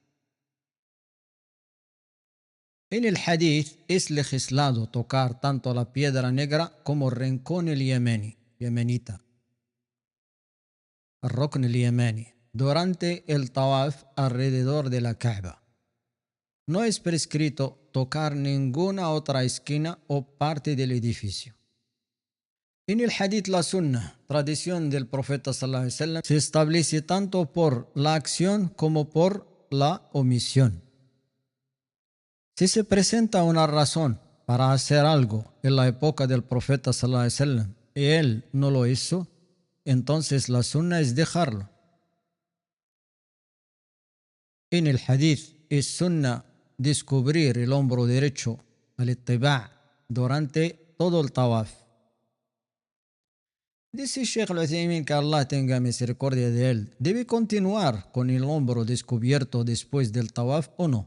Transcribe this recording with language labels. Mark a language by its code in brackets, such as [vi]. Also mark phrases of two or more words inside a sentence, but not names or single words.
[es] En el hadith es legislado tocar tanto la piedra negra como el rincón yemenita, el [ar] الركن اليماني, [es] durante el tawaf alrededor de la Kaaba. No es prescrito tocar ninguna otra esquina o parte del edificio. En el hadith la sunna, tradición del profeta [ar] صلى الله عليه وسلم, [es] se establece tanto por la acción como por la omisión. Si se presenta una razón para hacer algo en la época del profeta [ar] صلى الله عليه وسلم [es] y él no lo hizo, entonces la sunna es dejarlo. En el hadith es sunna descubrir el hombro derecho al ittiba' durante todo el tawaf. Dice Sheikh al-Uthaymin, que Allah tenga misericordia de él, ¿debe continuar con el hombro descubierto después del tawaf o no?